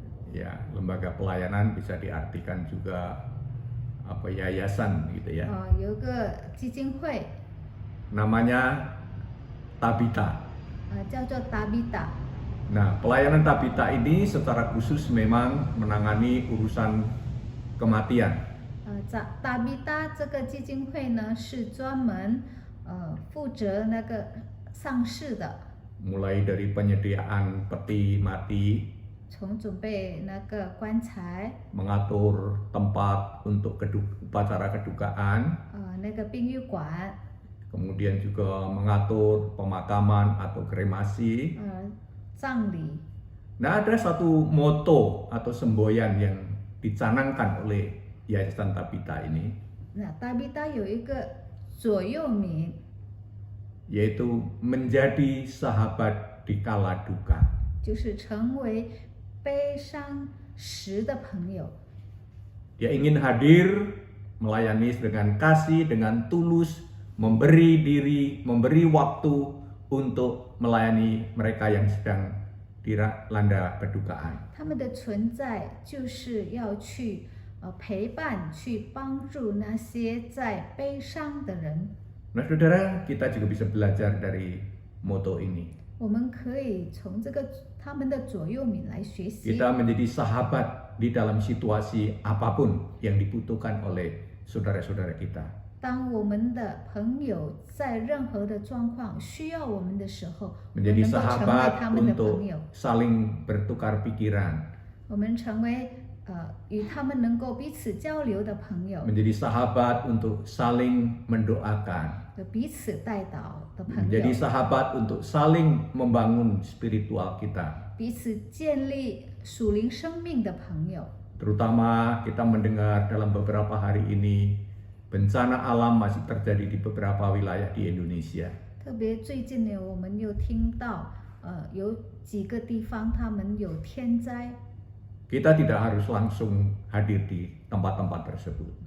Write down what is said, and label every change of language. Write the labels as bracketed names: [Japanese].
[Indonesian] Ya, lembaga pelayanan bisa diartikan juga apa yayasan gitu ya. [Chinese] 有个基金会。 [Indonesian] Namanya Tabita. [Chinese] 叫做 Tabita。 [Indonesian] Nah, pelayanan Tabita ini secara khusus memang menangani urusan kematian. [Chinese] Tabita 这个基金会呢是专门负责那个丧事的。 [Indonesian] Mulai dari penyediaan peti mati, [Chinese] 从准备那个棺材， [Indonesian] mengatur tempat untuk upacara kedukaan, [Chinese] 那个殡仪馆， [Indonesian] kemudian juga mengatur pemakaman atau kremasi. [Chinese] 葬礼。 [Indonesian] Nah, ada satu moto atau semboyan yang dicanangkan oleh Yayasan Tabita ini. [Chinese] Nah, Tabita 有一个座右铭， [Indonesian] yaitu menjadi sahabat di kala duka. [Chinese] 就是成为悲伤时的朋友。 [Indonesian] Dia ingin hadir, melayani dengan kasih, dengan tulus, memberi diri, memberi waktu untuk melayani mereka yang sedang dilanda kedukaan. [Chinese] 他们的存在就是要去陪伴、去帮助那些在悲伤的人。 [Indonesian] Nah, saudara, kita juga bisa belajar dari moto ini. [Chinese] 我们可以从这个他们的座右铭来学习。 [Indonesian] Kita menjadi sahabat di dalam situasi apapun yang dibutuhkan oleh saudara-saudara kita. [Chinese] 当我们的朋友在任何的状况需要我们的时候，我们 [Indonesian] Menjadi [Chinese] 能够成为 [Indonesian] sahabat [Chinese] 他们的 [Indonesian] untuk [Chinese] 朋友， [Indonesian] saling bertukar pikiran. [Chinese] 我们成为与他们能够彼此交流的朋友， [Indonesian] Menjadi sahabat untuk saling mendoakan. [Chinese] 彼此带导的朋友， [Indonesian] Menjadi sahabat untuk saling membangun spiritual kita. [Chinese] 彼此建立属灵生命的朋友。 [Indonesian] Terutama kita mendengar dalam beberapa hari ini bencana alam masih terjadi di beberapa wilayah di Indonesia. [Chinese] 特别最近呢，我们又听到有几个地方他们有天灾。 [Indonesian] Kita tidak harus langsung hadir di tempat-tempat tersebut.